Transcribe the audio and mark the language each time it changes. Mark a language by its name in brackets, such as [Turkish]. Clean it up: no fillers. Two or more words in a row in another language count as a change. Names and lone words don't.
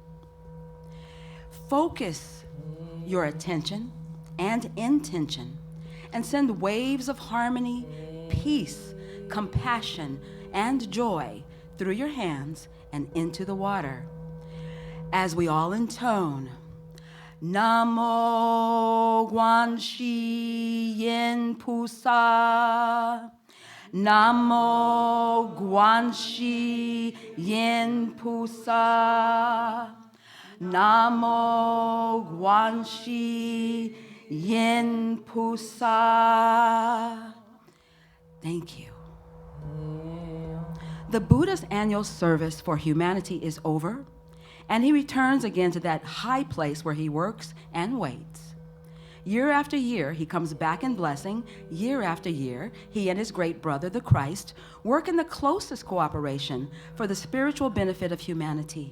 [English] Focus your attention and intention and send waves of harmony, peace, compassion, and joy through your hands and into the water. As we all intone, [Chinese] 南无观世音菩萨, 南无观世音菩萨, 南无观世音菩萨. [English] Thank you. The Buddha's annual service for humanity is over, and he returns again to that high place where he works and waits. Year after year, he comes back in blessing. Year after year, he and his great brother, the Christ, work in the closest cooperation for the spiritual benefit of humanity.